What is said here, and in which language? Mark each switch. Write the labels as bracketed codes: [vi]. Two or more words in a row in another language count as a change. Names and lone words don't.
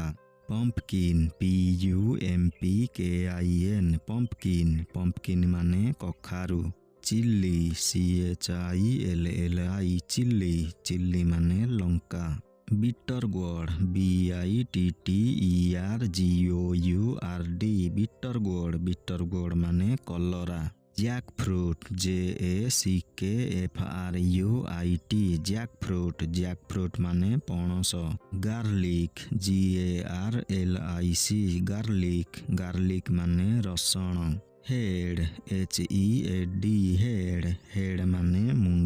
[en] pumpkin PUMPKIN pumpkin pumpkin [or] ମାନେ କଖାରୁ। [en] chilli CHILLI chilli chilli [or] ମାନେ ଲଙ୍କା। [en] bitter gourd BITTERGOURD bitter gourd [or] ମାନେ କଲରା। [en] jack fruit JACKFRUIT jack fruit [or] ମାନେ ପଣସ। [en] गार्लिक GARLIC गार्लिक [or] ମାନେ ରସୁଣ। [en] हेड HEAD हेड [or] ମାନେ ମୁଣ୍ଡ।